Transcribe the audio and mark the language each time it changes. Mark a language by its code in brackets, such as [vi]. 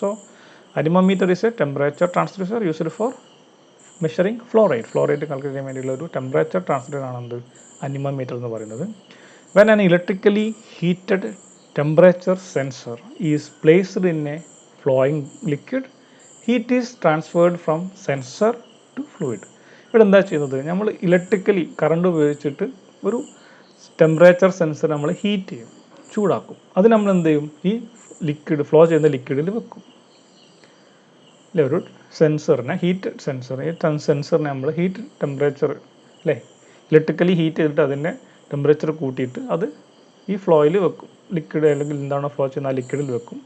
[en] So anemometer is a temperature transducer used for measuring flow rate. [ml] Flow rate calculate ചെയ്യാൻ വേണ്ടിയുള്ള ഒരു temperature transducer ആണ് എന്ത്, anemometer എന്ന് പറയുന്നത്. [en] When an electrically heated temperature sensor is placed in a flowing liquid, heat is transferred from sensor to fluid. [ml] ഇവിടെ എന്താ ചെയ്യുന്നത്, നമ്മൾ ഇലക്ട്രിക്കലി കറണ്ട് ഉപയോഗിച്ചിട്ട് ഒരു ടെമ്പറേച്ചർ സെൻസർ നമ്മൾ ഹീറ്റ് ചെയ്യും, ചൂടാക്കും. അത് നമ്മൾ എന്ത് ചെയ്യും, ഈ ലിക്വിഡ് ഫ്ലോ ചെയ്യുന്ന ലിക്വിഡിൽ വെക്കും അല്ലേ. ഒരു സെൻസറിനെ ഹീറ്റ് സെൻസർ, ഈ സെൻസറിനെ നമ്മൾ ഹീറ്റ് ടെമ്പറേച്ചർ അല്ലേ, ഇലക്ട്രിക്കലി ഹീറ്റ് ചെയ്തിട്ട് അതിൻ്റെ ടെമ്പറേച്ചർ കൂട്ടിയിട്ട് അത് ഈ ഫ്ലോയിൽ വെക്കും, ലിക്വിഡ് അല്ലെങ്കിൽ എന്താണോ ഫ്ലോ ചെയ്യുന്ന ആ ലിക്വിഡിൽ വെക്കും.